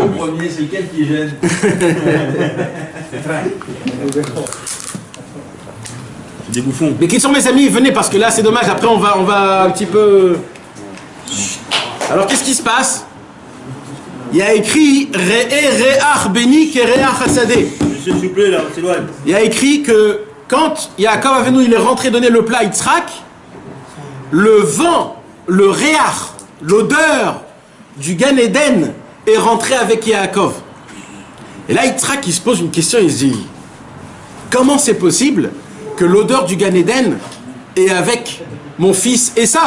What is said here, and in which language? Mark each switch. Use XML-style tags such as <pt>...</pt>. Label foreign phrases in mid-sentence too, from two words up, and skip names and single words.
<fr>Le premier, c'est lequel qui gêne? Des bouffons. Mais qui sont mes amis? Venez, parce que là c'est dommage, après on va un petit peu... Alors qu'est-ce qui se passe? Il y a écrit</fr> <he>ריח בני כריח השדה.</he> <fr>Monsieur, s'il vous plaît, là, on s'éloigne. Il y a écrit que quand Yaakov Avinu il est rentré donner le plat à Yitzhak, le vent, le réach, l'odeur du Gan Eden est rentré avec Yaakov. Et là, Yitzhak, il se pose une question, il se dit, comment c'est possible que l'odeur du Gan Eden est avec mon fils Esav?</fr>